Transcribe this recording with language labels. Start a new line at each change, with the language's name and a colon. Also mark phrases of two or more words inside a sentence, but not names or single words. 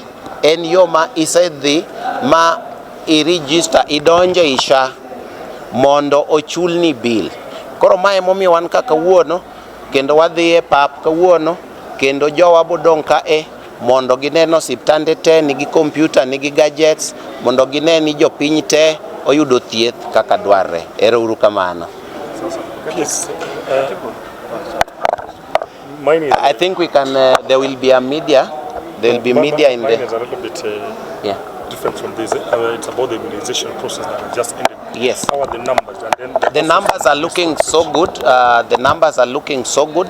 Luo (Kenya and Tanzania): En yo ma isedhi ma i-register idonje isha mondo ochulni bill. Koro mae momiyo wan kaka kawuono kendo wadhi e pap kawuono kendo jowa bodong kae mondo gineno osiptande te nigi computer nigi gadgets mondo gineni jopiny te oyudo thieth kaka dwarre. Erouru kamano.
English: Yes. I think we can there will be a media. There will be media in there. the... Is a little bit different from this. It's about the immunization process that just ended. Yes. How are the numbers? And then the numbers are looking so good. The numbers are looking so good.